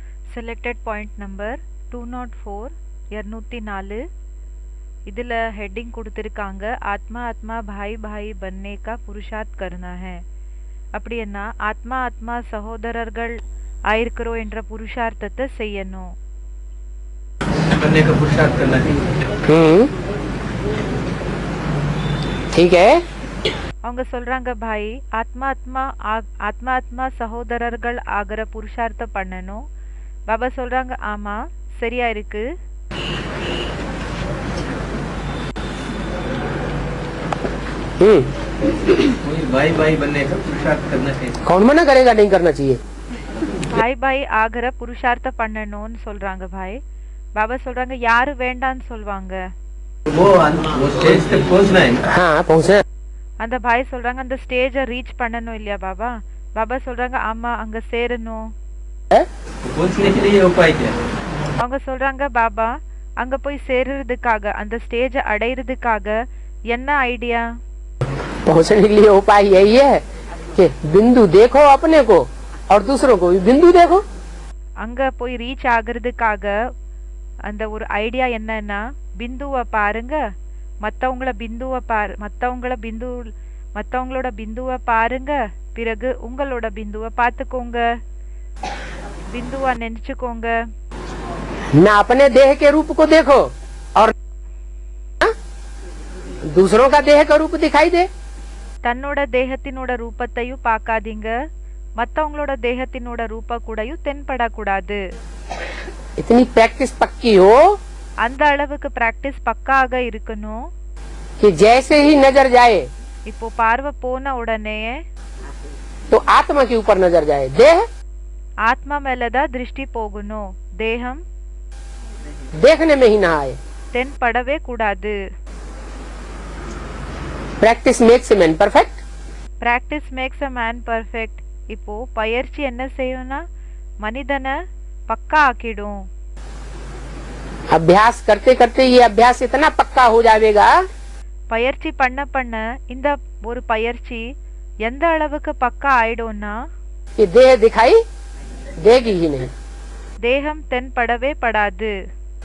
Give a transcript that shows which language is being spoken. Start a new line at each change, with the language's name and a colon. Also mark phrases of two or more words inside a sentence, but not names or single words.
English: Selected point number 204 204
Hindi: इधर heading கொடுத்திருக்காங்க आत्मा आत्मा भाई भाई बनने का पुरुषार्थ करना है
Tamil: அப்படினா ஆத்மா ஆத்மா சகோதரர்கள் ஆயிருக்கிறோம் என்ற புருஷார்த்தத்தை செய்யணும்
Hindi: बनने का पुरुषार्थ करना है ठीक है
Tamil: அவங்க சொல்றாங்க भाई ஆத்மா ஆத்மா சகோதரர்கள் ஆகற புருஷார்த்தம் பண்ணனும் பாபா சொல்றாங்க ஆமா சரியா இருக்கு
Hindi: भाई भाई बनने का पुरुषार्थ करना चाहिए कौन मना करेगा नहीं करना चाहिए भाई भाई
Tamil: ஆகற புருஷார்த்தம் பண்ணனும்னு சொல்றாங்க भाई பாபா சொல்றாங்க யாரு வேண்டான்னு சொல்வாங்க
Hindi: वो स्टेज तक पहुंचना है हां पहुंचना
Tamil: அந்த भाई சொல்றாங்க அந்த
English: stage reach
Tamil: பண்ணனும் இல்லையா பாபா பாபா சொல்றாங்க ஆமா அங்க சேரணும்
Hindi: पहुंचने के लिए उपाय क्या
Tamil: அவங்க சொல்றாங்க பாபா அங்க போய் சேருறதுக்காக அந்த ஸ்டேஜை அடையிறதுக்காக என்ன ஐடியா
Hindi: पहुंचने के लिए उपाय यही है कि बिंदु देखो अपने को और दूसरों को भी बिंदु देखो
Tamil: அங்க போய் ரீச் ஆகிறதுக்காக அந்த ஒரு ஐடியா என்னன்னா பிந்துவை பாருங்க மத்தவங்களோட பிந்துவை பாருங்க பிறகு உங்களோட பிந்துவை பார்த்துக்கோங்க பிந்துவா நினைச்சுக்கோங்க
Hindi: ना अपने देह के रूप को देखो और दूसरों का देह का रूप दिखाई दे
Tamil: தன்னோட தேகத்தினோட ரூபத்தையும் பார்க்காதீங்க மத்தவங்களோட தேகத்தினோட ரூப கூடயும் தென்படக்கூடாது
Hindi: इतनी प्रैक्टिस पक्की हो
Tamil: அந்த அளவுக்கு பிராக்டிஸ் பக்காக இருக்கணும்
Hindi: कि जैसे ही नजर जाए
Tamil: இப்போ பார்வை போன உடனே
Hindi: तो आत्मा के ऊपर नजर जाए देह
Tamil: ஆத்மா மேலதான் திருஷ்டி போகணும் தேகம்
Hindi: देखने में ही ना आए
Tamil: தென்படவே கூடாது
English: practice makes a man perfect practice makes a man perfect
Tamil: இப்போ பயிற்சி என்ன செய்யும்னா மனிதனை பக்கா ஆக்கிடும்
Hindi: अभ्यास करते करते ये अभ्यास इतना पक्का हो जाएगा
Tamil: பயிற்சி பண்ண பண்ண இந்த ஒரு பயிற்சி எந்த அளவுக்கு பக்கா ஆயிடும்னா
Hindi: कि देह दिखाई देगी ही नहीं
Tamil: தேகம் தென்படவே படாது